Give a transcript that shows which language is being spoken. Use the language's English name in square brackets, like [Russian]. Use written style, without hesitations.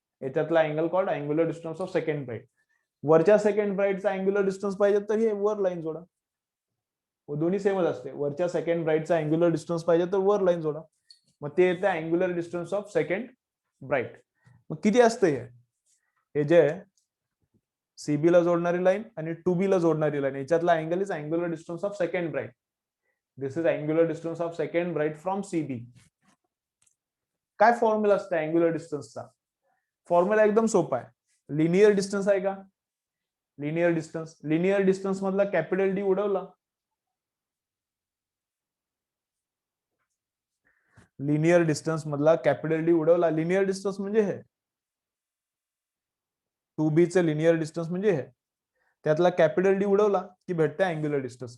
[Marathi] याच्यातला [English] Angle called angular distance of second bright. [Marathi] वरच्या second ब्राइटचा angular distance पाहिजे तर हे वर लाईन जोडा, दोन्ही सेमच असते। वरच्या सेकंड ब्राइटचा अँग्युलर डिस्टन्स पाहिजे तर वर लाईन जोडा, मग ते येते angular distance of second bright. मग किती असते हे जे सीबी ला जोडणारी लाईन आणि 2B ला जोडणारी लाईन, याच्यातला [English] Angle is angular distance of second bright. This is angular distance of second bright from CB. [Marathi] काय फॉर्म्युला असते अँग्युलर डिस्टन्सचा, फॉर्म्युला एकदम सोपा आहे। लिनियर डिस्टन्स आहे का, लिनियर डिस्टन्स मधला कॅपिटल डी उडवला, लिनियर डिस्टन्स मधला कॅपिटल डी उडवला, लिनियर डिस्टन्स म्हणजे हे 2B चे लिनियर डिस्टन्स म्हणजे हे, त्यातला कॅपिटल डी उडवला की भेटते अँग्युलर डिस्टन्स।